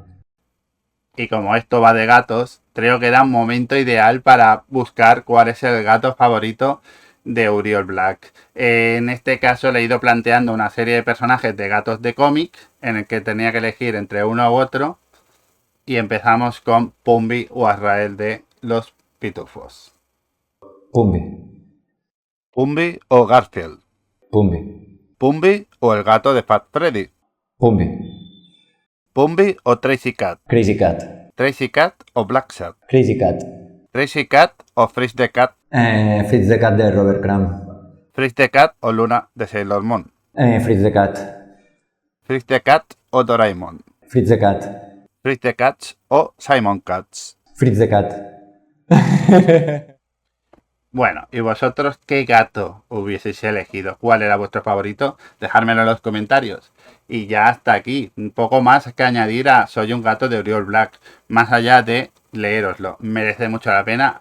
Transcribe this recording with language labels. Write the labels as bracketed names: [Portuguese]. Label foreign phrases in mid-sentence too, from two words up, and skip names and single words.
[Spanish] Y como esto va de gatos, creo que era un momento ideal para buscar cuál es el gato favorito de Uriol Black. En este caso le he ido planteando una serie de personajes de gatos de cómic en el que tenía que elegir entre uno u otro y empezamos con Pumbi o Azrael de los Pitufos. Pumbi. Pumbi o Garfield. Pumbi. Pumbi o el gato de Fat Freddy. Pumbi. Pumbi o Tracy Cat. Crazy Cat. Tracy Cat o Black Shark. Crazy Cat. Tracy Cat o Fritz the Cat. Fritz the Cat de Robert Crumb. Fritz the Cat o Luna de Sailor Moon. Fritz the Cat. Fritz the Cat o Doraemon. Fritz the Cat. Fritz the Cat o Simon Katz. Fritz the Cat. Bueno, ¿y vosotros qué gato hubieseis elegido? ¿Cuál era vuestro favorito? Dejármelo en los comentarios. Y ya hasta aquí, un poco más que añadir a Soy un gato de Uriol Black. Más allá de leéroslo, merece mucho la pena.